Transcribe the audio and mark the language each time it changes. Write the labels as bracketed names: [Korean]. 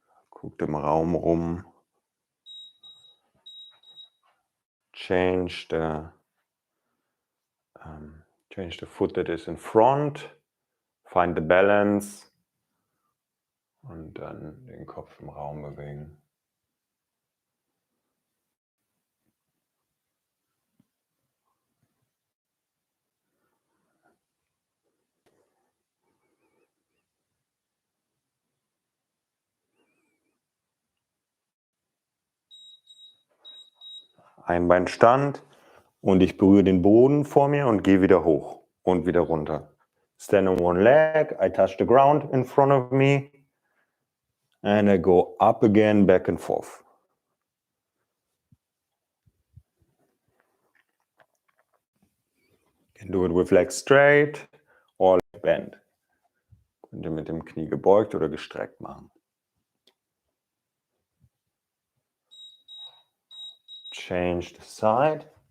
[German] Guckt im Raum rum. [English] Change the foot that is in front. Find the balance. [German] Und dann den Kopf im Raum bewegen. Einbeinstand und ich berühre den Boden vor mir und gehe wieder hoch und wieder runter. [English] stand on one leg, I touch the ground in front of me, and I go up again, back and forth. You can do it with legs straight or leg bent. [German] Könnt ihr mit dem Knie gebeugt oder gestreckt machen. [English] Change the side.